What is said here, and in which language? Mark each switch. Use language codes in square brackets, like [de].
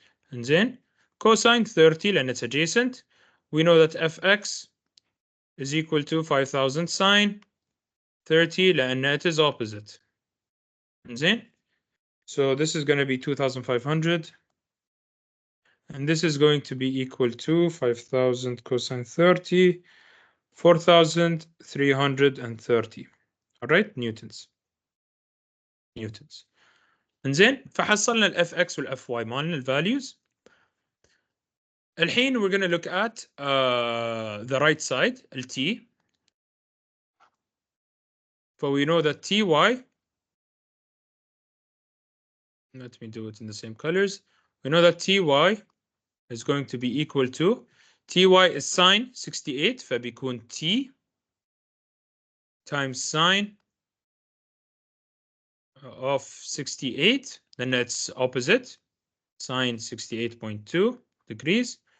[en] And then cosine 30, and it's adjacent. We know that Fx is equal to 5,000 sine 30, and it is opposite. And then, so this is going to be 2,500. And this is going to be equal to 5,000 cosine 30, 4,330. All right, newtons. [ar] انزين فحصلنا ال Fx وال Fy مالنا ال values. الحين [en] we're going to look at the right side, ال T. We know that Ty, let me do it in the same colors. We know that Ty is going to be equal to, Ty is sine 68, [ar] فبيكون [en] T times sine of 68, then it's opposite, sine 68.2 degrees.